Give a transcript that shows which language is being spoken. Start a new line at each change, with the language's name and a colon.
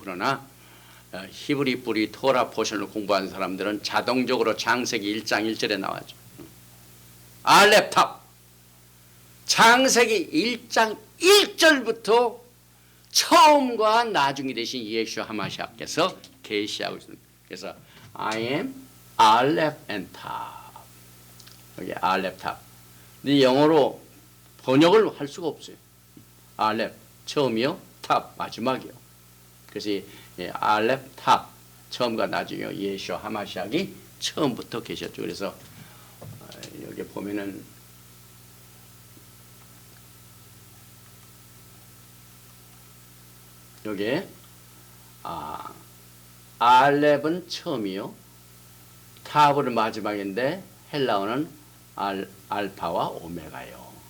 Korean: 그러나 히브리 뿌리 토라 포션을 공부한 사람들은 자동적으로 창세기 1장 1절에 나와죠. 알렙탑, 창세기 1장 1절부터 처음과 나중이 되신 예수 하마시아께서 계시하고 있습니다. 그래서
English: I am Aleph and Tav.
Korean: 여기 알렙탑. 근데 영어로 번역을 할 수가 없어요. 알렙 처음이요, 탑 마지막이요. 그래서 알렙 탑 처음과 나중이요. 예수 하마시아기 처음부터 계셨죠. 그래서 여기 보면은 여기에 알렙은 처음이요, 탑은 마지막인데 헬라어는 알파와 오메가요.